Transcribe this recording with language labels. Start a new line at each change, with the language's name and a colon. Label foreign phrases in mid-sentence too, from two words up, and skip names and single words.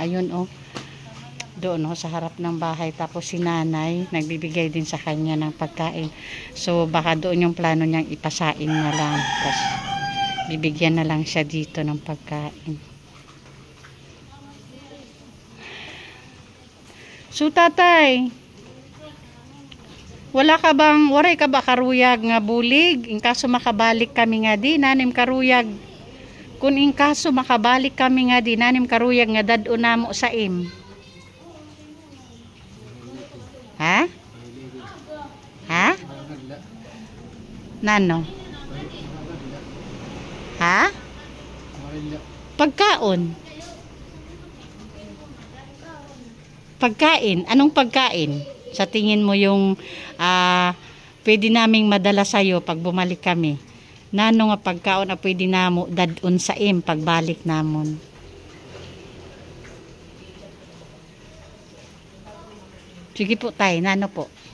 Filipino: Ayun, doon sa harap ng bahay. Tapos si nanay nagbibigay din sa kanya ng pagkain. So baka doon yung plano niyang ipasaing na lang. Tapos bibigyan na lang siya dito ng pagkain.
Waray: So tatay, waray ka ba karuyag nga bulig? In kaso makabalik kami nga di, nanim karuyag. Kung in kaso makabalik kami nga di, nanim karuyag nga dad-o namo sa im. Ha? Ha? Nano? Ha? Pagkaon.
Filipino: Pagkain. Anong pagkain? Sa tingin mo yung pwede naming madala sa'yo pag bumalik kami.
Waray: Nano nga pagkaon na pwede namo dadun sa im pagbalik namon.
Filipino: Sige po tay, nano po?